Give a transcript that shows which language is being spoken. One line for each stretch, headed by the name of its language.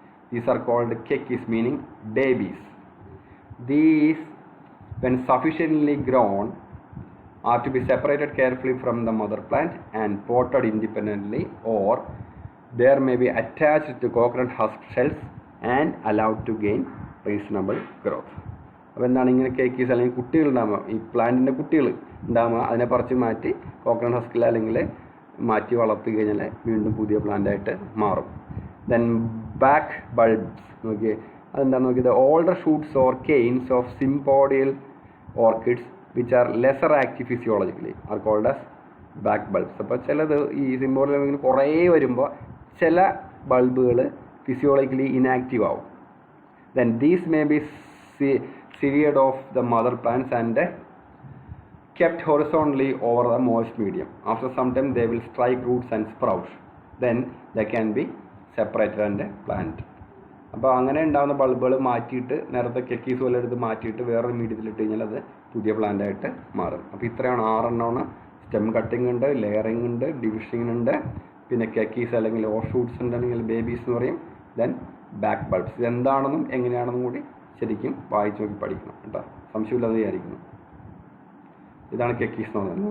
English: These are called kekis, meaning babies. These, when sufficiently grown, are to be separated carefully from the mother plant and potted independently, or there may be attached to coconut husk shells and allowed to gain reasonable growth.
Malayalam: അപ്പോൾ എന്താണ് ഇങ്ങനെ കേക്കീസ് അല്ലെങ്കിൽ കുട്ടികൾ ഉണ്ടാകുമ്പോൾ, ഈ പ്ലാന്റിൻ്റെ കുട്ടികൾ ഉണ്ടാകുമ്പോൾ അതിനെ പറിച്ച് മാറ്റി കോക്കനട്ട് ഹസ്കിൽ അല്ലെങ്കിൽ മാറ്റി വളർത്തി കഴിഞ്ഞാൽ വീണ്ടും പുതിയ പ്ലാന്റായിട്ട് മാറും.
English: then back bulbs
Malayalam: നോക്കിയേ, അതെന്താണെന്ന് നോക്കിയത്,
English: Older shoots or canes of sympodial orchids which are lesser active physiologically are called as back bulbs.
Malayalam: അപ്പോൾ ചിലത് ഈ സിംപോഡിയൽ ഇങ്ങനെ കുറേ വരുമ്പോൾ ചില ബൾബുകൾ ഫിസിയോളജിക്കലി ഇനാക്റ്റീവ് ആവും.
English: Then these may be severed off the mother plants and kept horizontally over the moist medium. After some time they will strike roots and sprout. Then they can be separated and planted.
Malayalam: അപ്പോൾ അങ്ങനെ ഉണ്ടാകുന്ന ബൾബുകൾ മാറ്റിയിട്ട് നേരത്തെ കെക്കീസ് പോലെ എടുത്ത് മാറ്റിയിട്ട് വേറൊരു മീഡിയത്തിലിട്ട് കഴിഞ്ഞാൽ അത് പുതിയ പ്ലാന്റായിട്ട് മാറും. അപ്പോൾ ഇത്രയാണ് 6 എണ്ണമാണ്. സ്റ്റെം കട്ടിംഗ് ഉണ്ട്, ലെയറിംഗ് ഉണ്ട്, ഡിവിഷിംഗ് ഉണ്ട്, പിന്നെ കെക്കീസ് അല്ലെങ്കിൽ ഓർ ഷൂട്ട്സ് ഉണ്ടെങ്കിൽ ബേബീസ് എന്ന് പറയും.
English: Then back bulbs.
Malayalam: ഇതെന്താണെന്നും എങ്ങനെയാണെന്നും കൂടി ശരിക്കും വായിച്ച് നോക്കി പഠിക്കണം കേട്ടോ, സംശയമില്ലാതെ വിചാരിക്കുന്നു. ഇതാണ് കെക്കീസ് എന്ന് പറയുന്നത്.